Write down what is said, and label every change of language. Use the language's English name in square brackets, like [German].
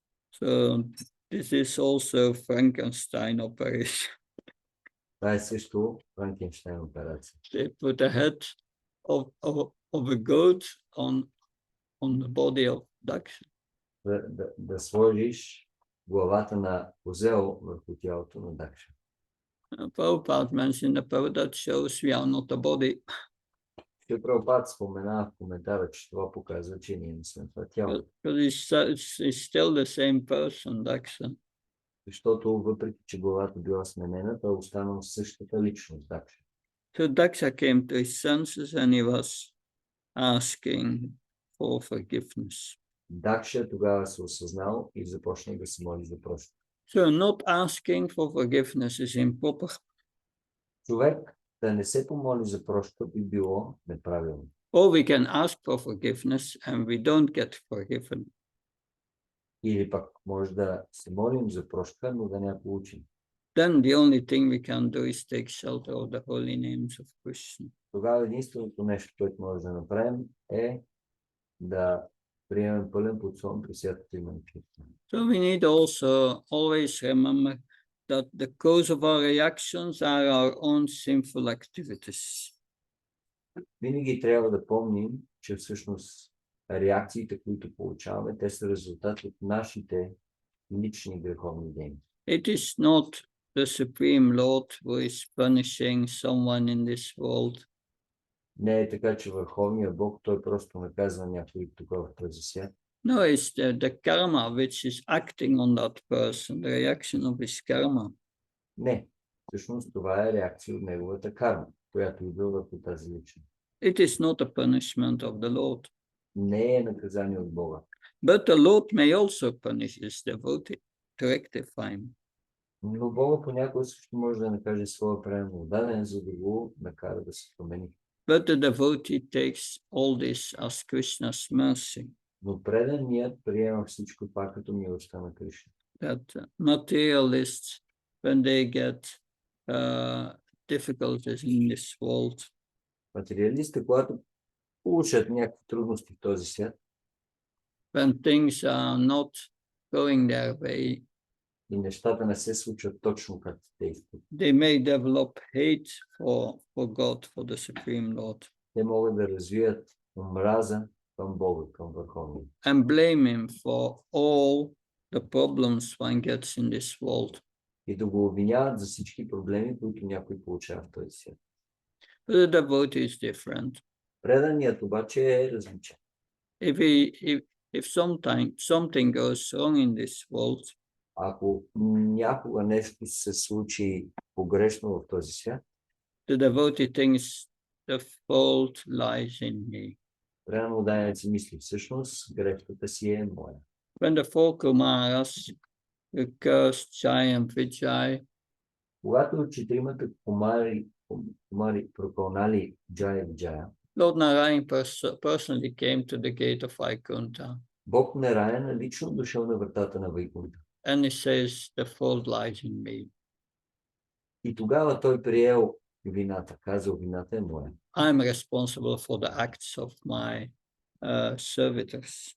[English] So this is also Frankenstein operation. [Bulgarian] Това е също Франкенщайн операция. [English] They put the head of a goat on the body of Daksha. [Bulgarian] Да сложиш главата на козел върху тялото на Дакша. [English] Prabhupada mentioned about that shows we are not a body. [Bulgarian] Прабхупад спомена в коментара, че това показва, че ние не сме това тяло. [English] Because it's still the same person, Daksha. [Bulgarian] Защото въпреки, че главата била сменена, той останал същата личност, Дакша. [English] So Daksha came to his senses and he was asking for forgiveness. [Bulgarian] Дакша тогава се осъзнал и започна да се моли за прощение. [English] So not asking for forgiveness is improper. [Bulgarian] Човек да не се помоли за прошка би било неправилно. [English] Or we can ask for forgiveness and we don't get forgiven. [Bulgarian] Или пък може да се молим за прошка, но да не я получим. [English] Then the only thing we can do is take shelter of the holy names of Krishna. [Bulgarian] Тогава единственото нещо, което може да направим е да приемем пълен подслон при святото име на Кришна. [English] So we need also always remember that the cause of our reactions are our own sinful activities. [Bulgarian] Винаги трябва да помним, че всъщност реакциите, които получаваме, те са резултат от нашите лични греховни дейности. [English] It is not the Supreme Lord who is punishing someone in this world. [Bulgarian] Не е така, че Върховният Бог, той просто наказва някой тук в този свят. [English] No, it's the karma which is acting on that person, the reaction of his karma. [Bulgarian] Не. Всъщност това е реакция от неговата карма, която идва върху тази личност. [English] It is not a punishment of the Lord. [Bulgarian] Не е наказание от Бога. [English] But the Lord may also punish his devotee to rectify him. [Bulgarian] Но Бога понякога също може да накаже своя преемно даден, за да го накара да се промени. [English] But the devotee takes all this as Krishna's mercy, [Bulgarian] Но преданият приема всичко това като милостта на Кришна. [English] that materialists, when they get difficulties in this world, [Bulgarian] Материалистите, когато получат някакви трудности в този свят [English] when things are not going their way, [Bulgarian] и нещата не се случват точно както те искат, [English] they may develop hate for God, for the Supreme Lord, [Bulgarian] те могат да развият омраза към Бога, към Върховния. [English] and blame him for all the problems one gets in this world. [Bulgarian] И да го обвиняват за всички проблеми, които някой получава в този свят. [English] But the devotee is different. [Bulgarian] Преданият обаче е различен. [English] If something goes wrong in this world, [Bulgarian] Ако някога нещо се случи погрешно в този свят, [English] the devotee thinks the fault lies in me. [Bulgarian] преданният си мисли, всъщност грешката си е моя. [English] When the four Kumaras cursed Jai and Vijay, [Bulgarian] Когато четиримата кумари прокълнали Джая и Джая, [English] Lord Narayan personally came to the gate of Vaikuntha, [Bulgarian] Бог Нараяна лично дошъл на вратата на Вайкунта. [English] and he says, the fault lies in me. [Bulgarian] И тогава той приел вината, казал, вината е моя. [English] I'm responsible for the acts of my servitors.